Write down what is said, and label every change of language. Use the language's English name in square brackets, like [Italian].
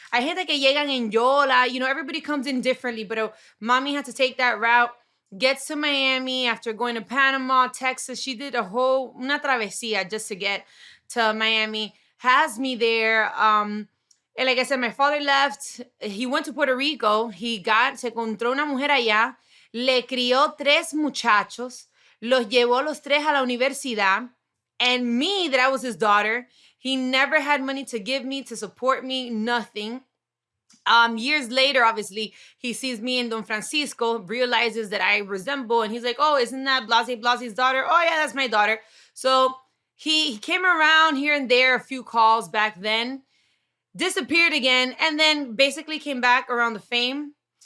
[English] Hay gente que llegan en Yola, everybody comes in differently, but mommy had to take that route, gets to Miami after going to Panama, Texas. She did una travesía just to get to Miami, has me there. And like I said, my father left. He went to Puerto Rico. [Spanish] Se encontró una mujer allá. Le crió 3 muchachos. Los llevó los 3 a la universidad. [English] And me, that I was his daughter, he never had money to give me, to support me, nothing. Years later, obviously, he sees me in Don Francisco, realizes that I resemble, and he's like, oh, isn't that Blase's daughter? Oh, yeah, that's my daughter. So he came around here and there, a few calls back then, disappeared again, and then basically came back around the fame.